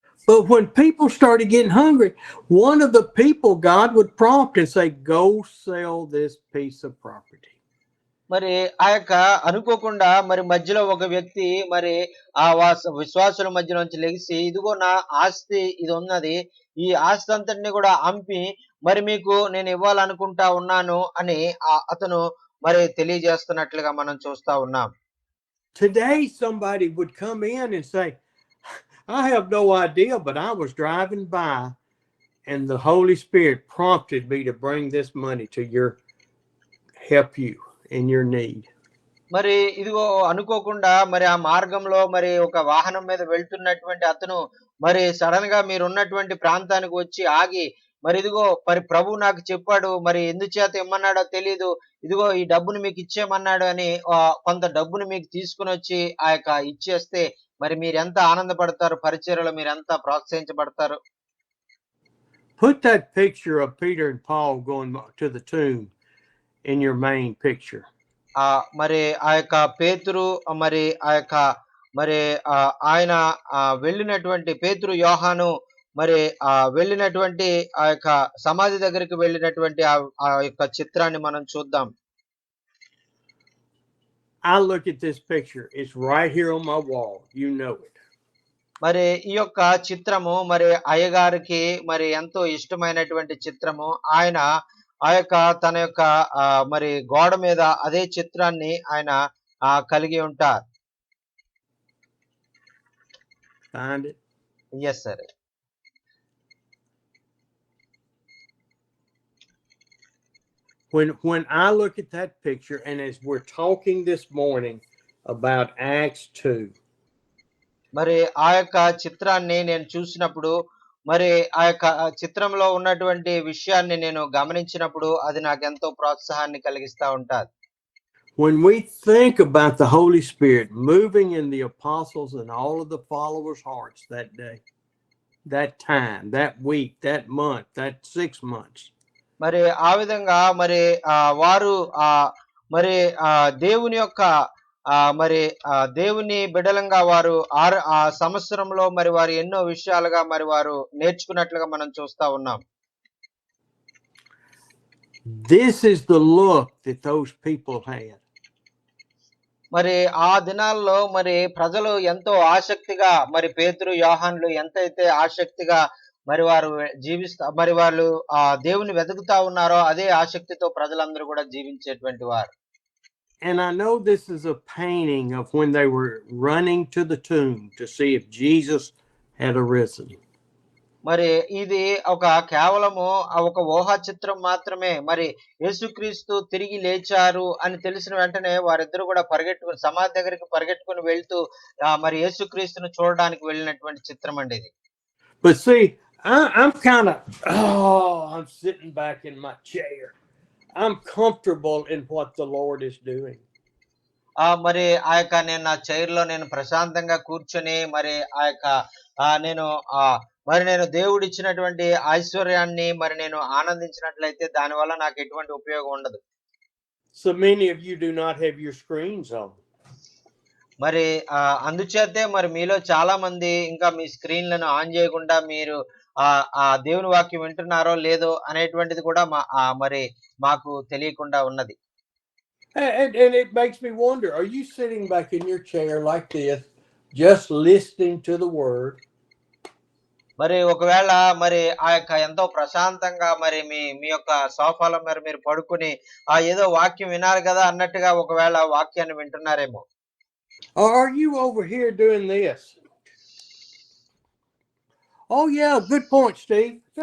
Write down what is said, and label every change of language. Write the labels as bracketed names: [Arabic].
[English] But when people started getting hungry, one of the people God would prompt and say, "Go sell this piece of property." [Telugu] మరి ఆ యొక్క అనుకోకుండా మరి మధ్యలో ఒక వ్యక్తి మరి విశ్వాసుల మధ్యలోంచి లెగిసి, ఇదిగో నా ఆస్తి ఇది ఉన్నది. ఈ ఆస్తి అంతటిని కూడా అమ్మి మరి మీకు నేను ఇవ్వాలనుకుంటా ఉన్నాను అని అతను మరి తెలియజేస్తున్నట్లుగా మనం చూస్తా ఉన్నాం. [English] Today, somebody would come in and say, "I have no idea, but I was driving by and the Holy Spirit prompted me to bring this money to help you in your need." [Telugu] మరి ఇదిగో అనుకోకుండా మరి ఆ మార్గంలో మరి ఒక వాహనం మీద వెళ్తున్నటువంటి అతను మరి సడన్ గా మీరున్నటువంటి ప్రాంతానికి వచ్చి ఆగి, మరి ఇదిగో మరి ప్రభువు నాకు చెప్పాడు, మరి ఎందుచేత ఇమ్మన్నాడో తెలీదు, ఇదిగో ఈ డబ్బును మీకు ఇచ్చేయమన్నాడు అని కొంత డబ్బును మీకు తీసుకొనొచ్చి ఇచ్చేస్తే మరి మీరెంత ఆనందపడతారు? పరిచర్యలో మీరెంత ప్రోత్సహించబడతారు? [English] Put that picture of Peter and Paul going to the tomb in your main picture. [Telugu] మరి పేతురు మరి మరి ఆయన వెళ్ళినటువంటి పేతురు, యోహాను మరి వెళ్ళినటువంటి ఆ యొక్క సమాధి దగ్గరికి వెళ్ళినటువంటి ఆ యొక్క చిత్రాన్ని మనం చూద్దాం. [English] I look at this picture. It's right here on my wall. You know it. [Telugu] మరి ఈ యొక్క చిత్రము మరి అయ్యగారికి మరి ఎంతో ఇష్టమైనటువంటి చిత్రము. ఆయన తన యొక్క మరి గోడ మీద అదే చిత్రాన్ని ఆయన కలిగి ఉంటారు. [English] Find it? Yes, sir. When I look at that picture, and as we're talking this morning about Acts 2, [Telugu] మరి ఆ యొక్క చిత్రాన్ని నేను చూసినప్పుడు, మరి ఆ యొక్క చిత్రంలో ఉన్నటువంటి విషయాన్ని నేను గమనించినప్పుడు అది నాకెంతో ప్రోత్సాహాన్ని కలిగిస్తా ఉంటాది. [English] when we think about the Holy Spirit moving in the apostles and all of the followers' hearts that day, that time, that week, that month, that 6 months, [Telugu] మరి ఆ విధంగా మరి వారు మరి దేవుని యొక్క మరి దేవుని బిడ్డలంగా వారు ఆ సంవత్సరంలో మరి వారు ఎన్నో విషయాలుగా మరి వారు నేర్చుకున్నట్లుగా మనం చూస్తా ఉన్నాం. [English] this is the look that those people had. [Telugu] మరి ఆ దినాల్లో మరి ప్రజలు ఎంతో ఆసక్తిగా, మరి పేతురు, యోహానులు ఎంతైతే ఆసక్తిగా మరి వారు మరి వాళ్ళు దేవుని వెతుకుతా ఉన్నారో అదే ఆసక్తితో ప్రజలందరూ కూడా జీవించేటువంటి వారు. [English] And I know this is a painting of when they were running to the tomb to see if Jesus had arisen. [Telugu] మరి ఇది కేవలము ఒక ఊహా చిత్రం మాత్రమే. మరి యేసుక్రీస్తు తిరిగి లేచారు అని తెలిసిన వెంటనే వారిద్దరూ కూడా సమాధి దగ్గరికి పరిగెట్టుకుని వెళ్తూ మరి యేసుక్రీస్తును చూడడానికి వెళ్ళినటువంటి చిత్రం అండి ఇది. [English] But see, I'm kind of I'm sitting back in my chair. I'm comfortable in what the Lord is doing. [Telugu] మరి నేను నా చైర్ లో నేను ప్రశాంతంగా కూర్చొని మరి నేను మరి నేను దేవుడు ఇచ్చినటువంటి ఐశ్వర్యాన్ని మరి నేను ఆనందించినట్లయితే దానివల్ల నాకు ఎటువంటి ఉపయోగం ఉండదు. [English] So many of you do not have your screens on. [Telugu] మరి అందుచేతే మరి మీలో చాలా మంది ఇంకా మీ స్క్రీన్లను ఆన్ చేయకుండా మీరు దేవుని వాక్యం వింటున్నారో లేదో అనేటువంటిది కూడా మరి మాకు తెలియకుండా ఉన్నది. [English] And it makes me wonder, are you sitting back in your chair like this, just listening to the word? [Telugu] మరి ఒకవేళ మరి ఎంతో ప్రశాంతంగా మరి మీ యొక్క సోఫాలో మరి మీరు పడుకుని ఏదో వాక్యం వినాలి కదా అన్నట్టుగా ఒకవేళ వాక్యాన్ని వింటున్నారేమో. [English] Or are you over here doing this? Oh yeah, good point, Steve.